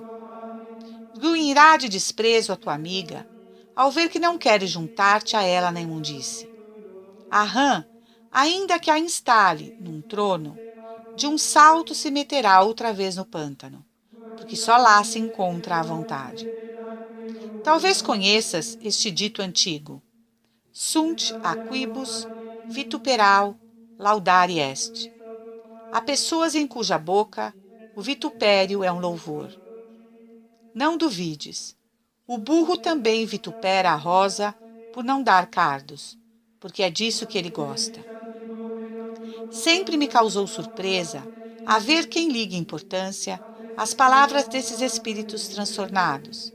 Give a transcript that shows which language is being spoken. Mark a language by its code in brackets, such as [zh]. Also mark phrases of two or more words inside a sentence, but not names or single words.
[pt] Grunhirá de desprezo a tua amiga, ao ver que não queres juntar-te a ela na imundície. A rã, ainda que a instale num trono, de um salto se meterá outra vez no pântano, porque só lá se encontra a vontade. Talvez conheças este dito antigo: [la] Sunt aquibus vituperal laudari est. [pt] Há pessoas em cuja boca o vitupério é um louvor. Não duvides. O burro também vitupera a rosa por não dar cardos, porque é disso que ele gosta. Sempre me causou surpresa a ver quem liga importância às palavras desses espíritos transtornados.